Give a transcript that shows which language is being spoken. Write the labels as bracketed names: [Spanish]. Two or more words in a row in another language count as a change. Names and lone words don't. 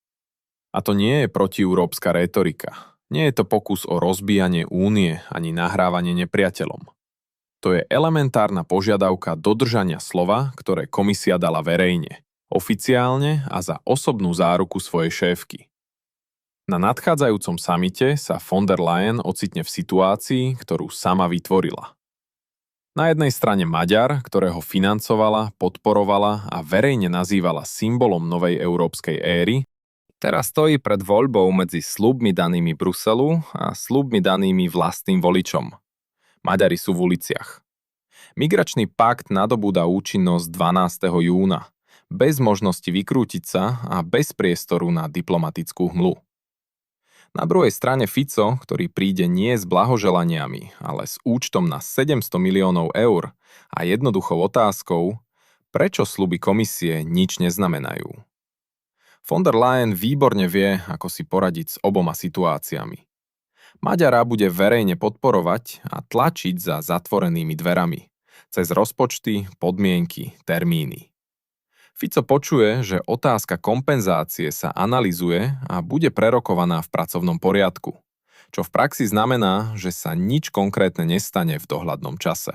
[Slovak] A to nie je protieurópska rétorika. Nie je to pokus o rozbíjanie únie ani nahrávanie nepriateľom. To je elementárna požiadavka dodržania slova, ktoré komisia dala verejne, oficiálne a za osobnú záruku svojej šéfky. Na nadchádzajúcom samite sa von der Leyen ocitne v situácii, ktorú sama vytvorila. Na jednej strane Maďar, ktorého financovala, podporovala a verejne nazývala symbolom novej európskej éry, teraz stojí pred voľbou medzi sľubmi danými Bruselu a sľubmi danými vlastným voličom. Maďari sú v uliciach. Migračný pakt nadobúda účinnosť 12. júna, bez možnosti vykrútiť sa a bez priestoru na diplomatickú hmlu. Na druhej strane Fico, ktorý príde nie s blahoželaniami, ale s účtom na 700 miliónov eur a jednoduchou otázkou, prečo sľuby komisie nič neznamenajú. Von der Leyen výborne vie, ako si poradiť s oboma situáciami. Maďara bude verejne podporovať a tlačiť za zatvorenými dverami, cez rozpočty, podmienky, termíny. Fico počuje, že otázka kompenzácie sa analyzuje a bude prerokovaná v pracovnom poriadku, čo v praxi znamená, že sa nič konkrétne nestane v dohľadnom čase.